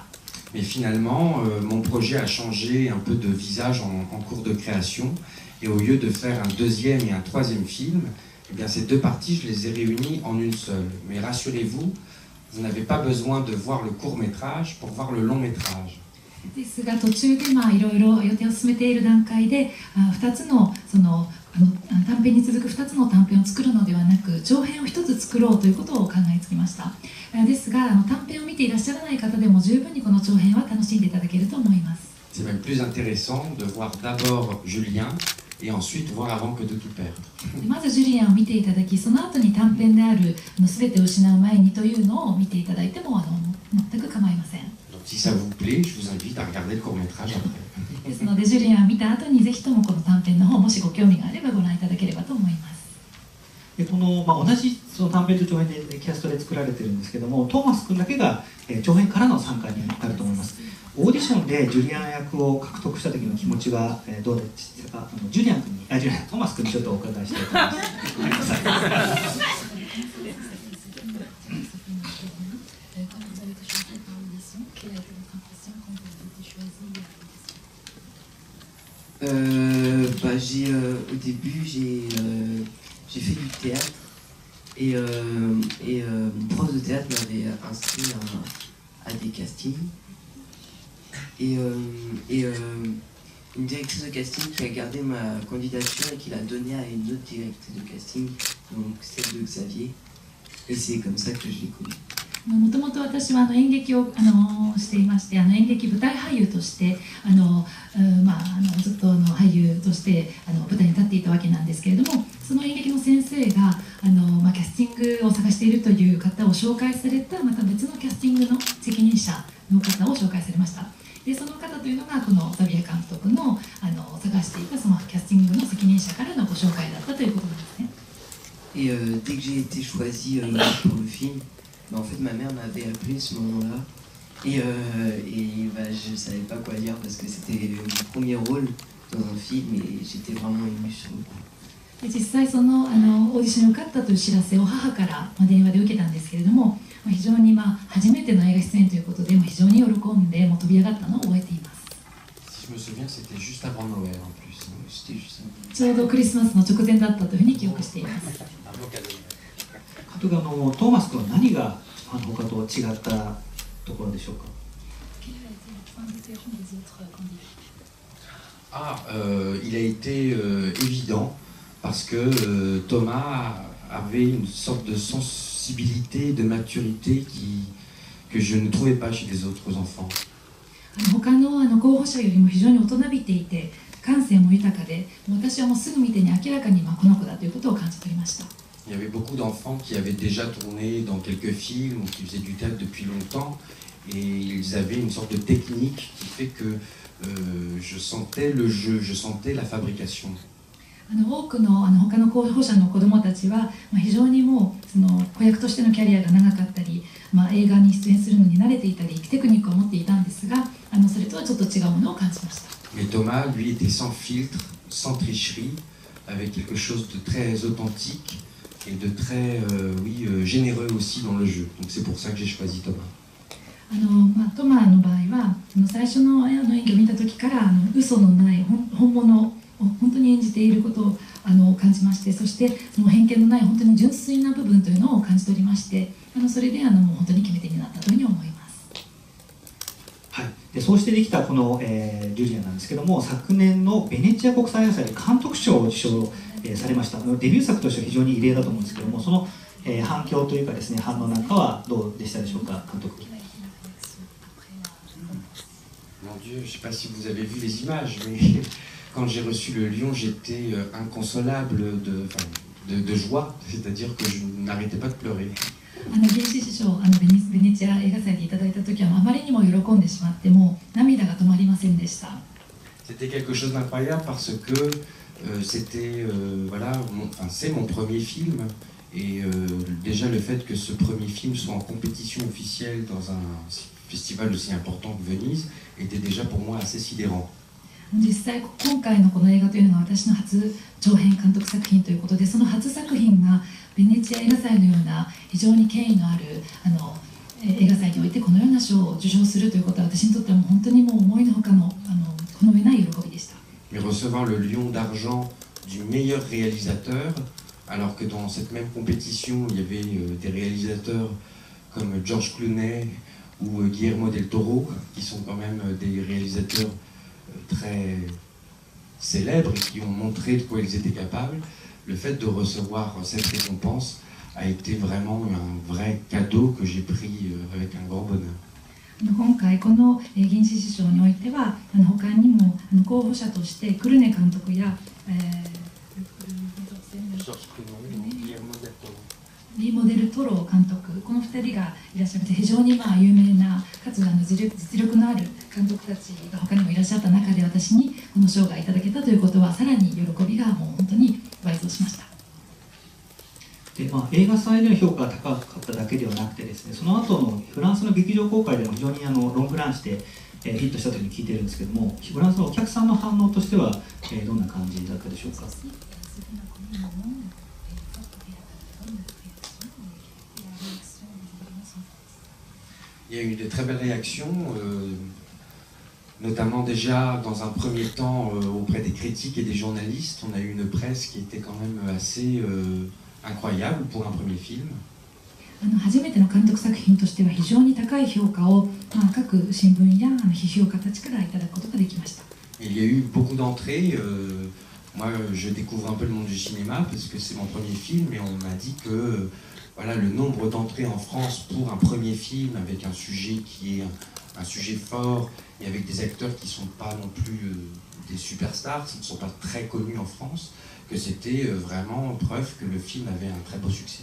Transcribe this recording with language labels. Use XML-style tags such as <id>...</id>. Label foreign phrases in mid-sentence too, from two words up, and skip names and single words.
<fr>Mais finalement, mon projet a changé un peu de visage en cours de création. Et au lieu de faire un deuxième et un troisième film, eh bien ces 2 parties, je les ai réunies en une seule. Mais rassurez-vous, vous n'avez pas besoin de voir le court-métrage pour voir le long-métrage.</fr> <ja>ですが途中でいろいろ予定を進めている段階で2つの短編に続く2つの短編を作るのではなく、長編を1つ作ろうということを考えつきました。ですが短編を見ていらっしゃらない方でも十分にこの長編は楽しんでいただけると思います。</ja> <fr>C'est même plus intéressant de voir d'abord Julien et ensuite voir avant que de tout perdre.</fr> <ja>まずジュリアンを見ていただき、その後に短編である全てを失う前にというのを見ていただいても全く構いません。</ja> <fr>Donc si ça vous plaît, je vous invite à regarder le court-métrage après.</fr> <ja>ですのでジュリアンを見た後にぜひともこの短編の方もしご興味があればご覧いただければと思います。で同じ短編と長編でキャストで作られているんですけども、トーマス君だけが長編からの参加になると思います。オーディションでジュリアン役を獲得した時の気持ちはどうでしたか。トーマス君にちょっとお伺いしたいと思います。</ja> <fr>Au début, j'ai fait du théâtre et mon prof de théâtre m'avait inscrit à des castings et une directrice de casting qui a gardé ma candidature et qui l'a donnée à une autre directrice de casting, donc celle de Xavier, et c'est comme ça que je l'ai connue.</fr> <ja>もともと私は演劇をしていまして、演劇舞台俳優としてずっと俳優として舞台に立っていたわけなんですけれども、その演劇の先生がキャスティングを探しているという方を紹介された、また別のキャスティングの責任者の方を紹介されました。でその方というのがこのザビエ監督の探していたそのキャスティングの責任者からのご紹介だったということなんですね。</ja> <fr>Et dès que j'ai été choisie pour le film, en fait ma mère m'avait appelé à ce moment-là et je ne savais pas quoi dire parce que c'était mon premier rôle dans un film et j'étais vraiment ému sur le coup.</fr> <ja>で実際その、オーディションに受かったという知らせを母から、電話で受けたんですけれども、非常に、初めての映画出演ということで、非常に喜んで飛び上がったのを覚えています。</ja> <fr>Si je me souviens, c'était juste avant Noël en plus. C'était juste un...</fr> <ja>ちょうどクリスマスの直前だったというふうに記憶しています。監督、トーマス君は何が他と違ったところでしょうか。</ja> <fr>Il a été évident parce que Thomas avait une sorte de sensibilité, de maturité que je ne trouvais pas chez les autres enfants.</fr> <ja>他の候補者よりも非常に大人びていて、感性も豊かで、私はもうすぐ見てに明らかにこの子だということを感じ取りました。</ja> <fr>Il y avait beaucoup d'enfants qui avaient déjà tourné dans quelques films ou qui faisaient du théâtre depuis longtemps et ils avaient une sorte de technique qui fait que je sentais le jeu, je sentais la fabrication.</fr> <ja>多くの他の候補者の子どもたちは、非常にもうその子役としてのキャリアが長かったり、映画に出演するのに慣れていたり、テクニックを持っていたんですが、それとはちょっと違うものを感じました。</ja> <fr>Mais Thomas, lui, était sans filtre, sans tricherie, avec quelque chose de très authentique et de très, généreux aussi dans le jeu. Donc c'est pour ça que j'ai choisi Thomas.</fr> <ja>トマの場合は、最初の演技を見た時から嘘のない本物を本当に演じていることを感じまして、そしてその偏見のない本当に純粋な部分というのを感じ取りまして、それでもう本当に決め手になったというふうに思います。はい、でそうしてできたこの、ジュリアなんですけども、昨年のベネチア国際映画祭で監督賞を受賞、されました。デビュー作としては非常に異例だと思うんですけども、その、反響というかですね、反応なんかはどうでしたでしょうか、監督。</ja> <fr>Mon Dieu, je ne sais pas si vous avez vu les images, mais quand j'ai reçu le lion, j'étais inconsolable de joie, c'est-à-dire que je n'arrêtais pas de pleurer.</fr> <ja>銀獅子賞ベネチア映画祭でいただいた時はあまりにも喜んでしまって、もう涙が止まりませんでした。</ja> <fr>C'était quelque chose d'incroyable parce que c'était c'est mon premier film et déjà le fait que ce premier film soit en compétition officielle dans un festival aussi important que Venise était déjà pour moi assez sidérant.</fr> <ja>実際今回のこの映画というのは私の初長編監督作品ということで、その初作品がベネチア映画祭のような非常に権威のある映画祭においてこのような賞を受賞するということは、私にとってはもう本当にもう思いのほかのこの上ない喜びでした。</ja> <fr>Mais recevoir le lion d'argent du meilleur réalisateur, alors que dans cette même compétition il y avait des réalisateurs comme George Clooney ou Guillermo del Toro, qui sont quand même des réalisateurs très célèbres et qui ont montré de quoi ils étaient capables, le fait de recevoir cette récompense a été vraiment un vrai cadeau que j'ai pris avec un grand bonheur.</fr> <ja>今回この銀獅子賞においては他にも候補者としてクルネ監督やリーモデル・トロ監督、この2人がいらっしゃって、非常に有名なかつ実力のある監督たちが他にもいらっしゃった中で、私にこの賞がいただけたということはさらに喜びがもう本当に倍増しました。で映画祭での評価が高かっただけではなくてですね、その後のフランスの劇場公開でも非常にロングランして、ヒットしたというふうに聞いてるんですけども、フランスのお客さんの反応としては、どんな感じだったでしょうか。</ja> <fr>Il y a eu de très belles réactions, notamment déjà dans un premier temps auprès des critiques et des journalistes. On a eu une presse qui était quand même assez incroyable pour un premier film.</fr> <ja>初めての監督作品としては非常に高い評価を、各新聞や批評家たちからいただくことができました。</ja> <fr>Il y a eu beaucoup d'entrées. Moi, je découvre un peu le monde du cinéma parce que c'est mon premier film et on m'a dit que voilà, le nombre d'entrées en France pour un premier film avec un sujet qui est un sujet fort et avec des acteurs qui ne sont pas non plus des superstars, qui ne sont pas très connus en France, que c'était vraiment preuve que le film avait un très beau succès.</fr>